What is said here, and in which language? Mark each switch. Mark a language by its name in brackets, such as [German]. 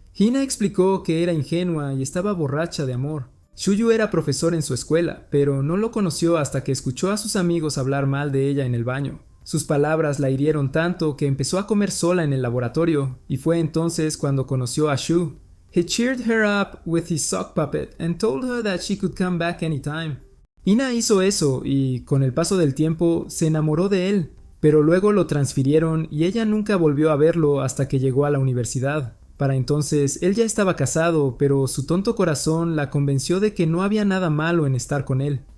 [Spanish] Hina explicó que era ingenua y estaba borracha de amor. Shuyu era profesor en su escuela, pero no lo conoció hasta que escuchó a sus amigos hablar mal de ella en el baño. Sus palabras la hirieron tanto que empezó a comer sola en el laboratorio, y fue entonces cuando conoció a Shu. [English] He cheered her up with his sock puppet and told her that she could come back anytime. [Spanish] Hina hizo eso y, con el paso del tiempo, se enamoró de él, pero luego lo transfirieron y ella nunca volvió a verlo hasta que llegó a la universidad. Para entonces, él ya estaba casado, pero su tonto corazón la convenció de que no había nada malo en estar con él.